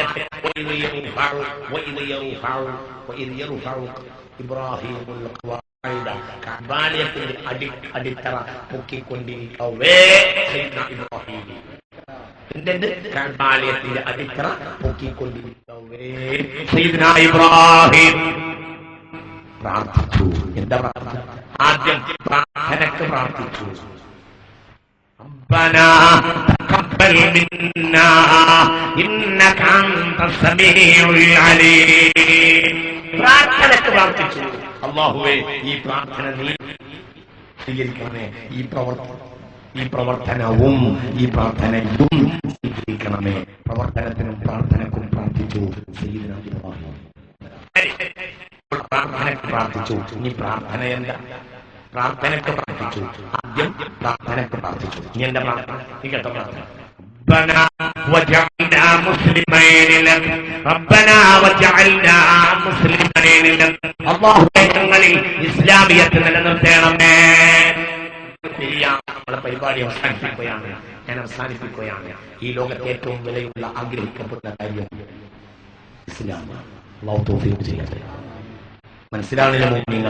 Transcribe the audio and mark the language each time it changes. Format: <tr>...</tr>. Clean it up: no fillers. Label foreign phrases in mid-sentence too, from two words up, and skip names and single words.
<ml>കഅബാലയത്തിന്റെ അടിത്തറ പൊക്കിക്കൊണ്ടിരിക്കവേ കഅബാലയത്തിന്റെ അടിത്തറ പൊക്കിക്കൊണ്ടിരിക്കവേ സയ്യിദുനാ ഇബ്രാഹിം പ്രാർത്ഥിച്ചു. എന്താ പ്രാർത്ഥന? ആദ്യം പ്രാർത്ഥനക്ക് പ്രാർത്ഥിച്ചു.</ml> <ar>ربنا تقبل منا إنك أنت السميع العليم.</ar> <ml>പ്രാർത്ഥനക്ക് പ്രാർത്ഥിച്ചു. അല്ലാഹുവേ ഈ പ്രാർത്ഥന നീ സ്വീകരിക്കണമേ. ഈ പ്രവർത്തനവും ഈ പ്രാർത്ഥനയും സ്വീകരിക്കണമേ. പ്രവർത്തനത്തിനും പ്രാർത്ഥനക്കും പ്രാർത്ഥിച്ചു സയ്യിദുനാ ഇബ്രാഹിം. പ്രാർത്ഥനക്ക് പ്രാർത്ഥിച്ചു. ഇനി പ്രാർത്ഥന എന്താ? പ്രാർത്ഥനക്ക് പ്രാർത്ഥിച്ചു. ആദ്യം പ്രാർത്ഥനക്ക് പ്രാർത്ഥിച്ചു. ഇനി എന്താ പ്രാർത്ഥന? ഈ കേട്ടോ പ്രാർത്ഥന.</ml> <ar>ربنا وجعلنا مسلمين لك ربنا وجعلنا مسلمين لك</ar> <ml>അല്ലാഹുവേ ഞങ്ങളിൽ ഇസ്ലാമിയത്ത് നിലനിർത്തണമേ. നമ്മളെ പരിപാടി അവസാനിപ്പിക്കുകയാണ്. ഞാൻ അവസാനിപ്പിക്കുകയാണ്. ഈ ലോകത്തെ ഏറ്റവും വിലയുള്ള ആഗ്രഹിക്കപ്പെട്ട കാര്യം ഇസ്ലാമാണ്. അല്ലാഹു തൗഫീഖ് ചെയ്യട്ടെ. മനസ്സിലാവുന്നില്ല മുഅ്മിനീങ്ങളെ?</ml>